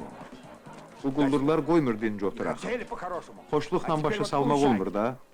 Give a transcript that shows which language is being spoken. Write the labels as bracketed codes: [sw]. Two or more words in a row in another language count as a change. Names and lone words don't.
[az] Bu quldurlar qoymur dinc oturaq. [ru] Хотели по-хорошему. [az] Xoşluqla [ru] А теперь [az] başa [ru] вот [az] salmaq [ru] уезжай. [az] olmur da.